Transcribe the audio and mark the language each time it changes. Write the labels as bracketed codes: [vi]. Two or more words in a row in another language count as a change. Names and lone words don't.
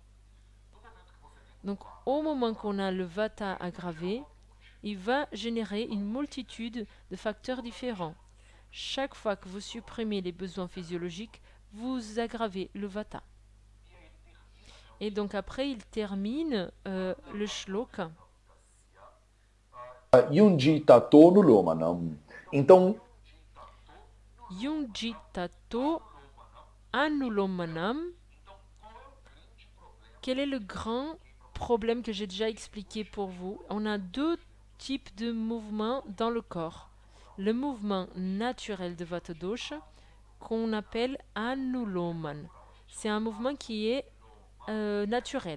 [fr] Donc, au moment qu'on a le Vata aggravé, il va générer une multitude de facteurs différents. Chaque fois que vous supprimez les besoins physiologiques, vous aggravez le Vata. Et donc après, il termine le shloka. [sa] युञ्ज्यात् ततोऽनुलोमनम्. Então, युञ्ज्यात् ततोऽनुलोमनम्. [fr] Quel est le grand problème que j'ai déjà expliqué pour vous? On a deux types de mouvements dans le corps. Le mouvement naturel de Vata dosha, qu'on appelle anuloman. C'est un mouvement qui est naturel.